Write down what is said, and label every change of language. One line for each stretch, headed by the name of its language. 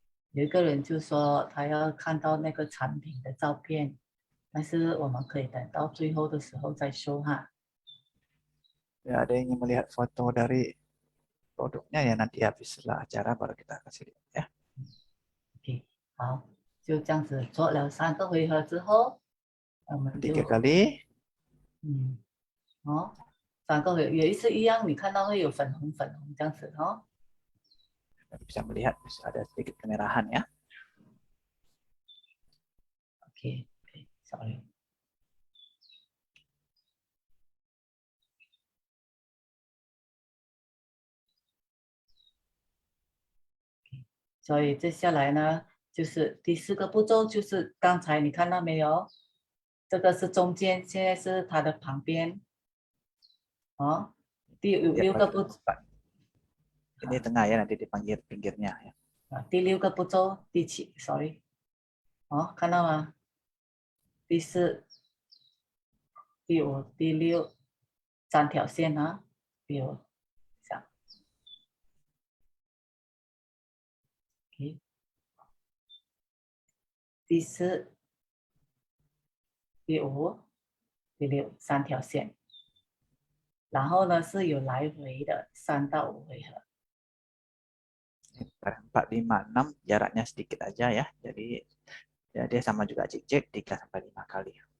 Chinese: 有一个人就说他要看到那个产品的照片，但是我们可以等到最后的时候再说哈。
Indonesian: Ya, ada yang ingin melihat foto dari produknya ya nanti habis setelah acara baru kita kasih lihat ya.
Chinese: OK， 好，就这样子做了3个回合之后，我们就
Indonesian: 3 kali
Chinese: 3个回合，有一次一样，你看到会有粉红这样子哦。
Indonesian: bisa melihat bisa ada sedikit kemerahan ya.
English: OK， sorry。
Chinese: 所以接下来呢，就是第4个步骤，就是刚才你看到没有？这个是中间，现在是它的旁边。哦，第6个步骤。
Indonesian: Ini tengah ya nanti di pinggirnya ya.
Chinese: 第6个步骤，第7 ，sorry。哦，看到吗？第4、第5、第6，3条线啊，第5，这样。 OK， 第4、第5、第6，3条线。然后呢是有来回的3到5回合。
Indonesian: 4, 5, 6 jaraknya sedikit aja ya. Jadi ya, dia sama juga cek 3 sampai 5 kali.